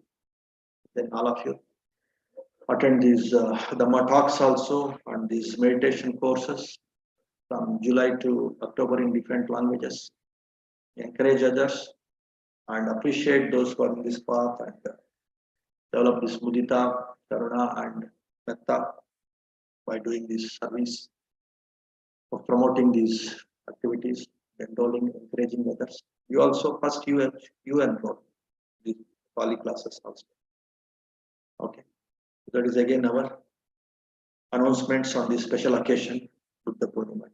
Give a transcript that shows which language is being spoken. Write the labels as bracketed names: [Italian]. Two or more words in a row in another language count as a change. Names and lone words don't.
[English] Then all of you attend these Dhamma talks also and these meditation courses from July to October in different languages. Encourage others and appreciate those who are in this path and develop this mudita, karuna and metta by doing this service of promoting these activities, enrolling, encouraging others. You also first you enroll the Pali classes also. Okay, that is again our announcements on this special occasion, Buddha Purnima.